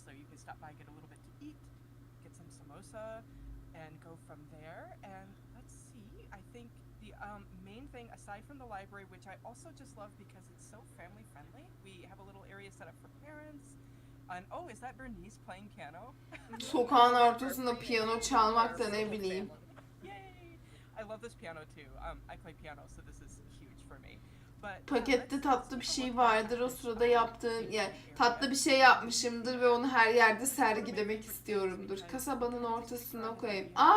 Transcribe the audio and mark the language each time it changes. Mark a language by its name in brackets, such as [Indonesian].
[English] So you can stop by, get a little bit to eat, get some samosa, and go from there. And let's see, I think the main thing, aside from the library, which I also just love because it's so family friendly, we have a little area set up for parents. And oh, is that Bernice playing piano? [Turkish] Sokağın ortasında piyano çalmak da ne bileyim. [English] Yay! I love this piano too. I play piano, so this is huge for me. But [Turkish] pakette tatlı bir şey vardır. O sırada yaptığım, yani tatlı bir şey yapmışımdır ve onu her yerde sergilemek istiyorumdur. Kasabanın ortasına koyayım.